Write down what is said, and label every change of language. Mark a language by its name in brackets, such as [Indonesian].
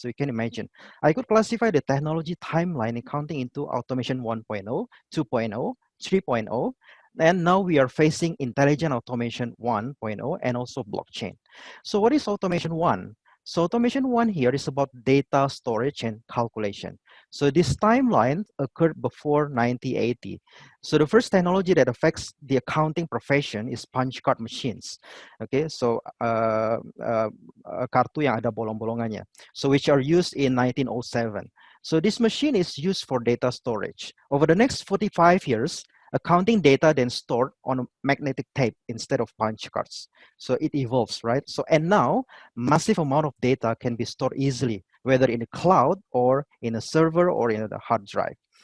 [English] So you can imagine, I could classify the technology timeline in accounting into automation 1.0, 2.0, 3.0, and now we are facing intelligent automation 1.0 and also blockchain. So what is automation 1? So automation 1 here is about data storage and calculation. So this timeline occurred before 1980. So the first technology that affects the accounting profession is punch card machines. Okay, so [Indonesian] kartu yang ada bolong-bolongannya. [English] So which are used in 1907. So this machine is used for data storage. Over the next 45 years, accounting data then stored on a magnetic tape instead of punch cards. So it evolves, right? So, and now massive amount of data can be stored easily, whether in the cloud or in a server or in a hard drive.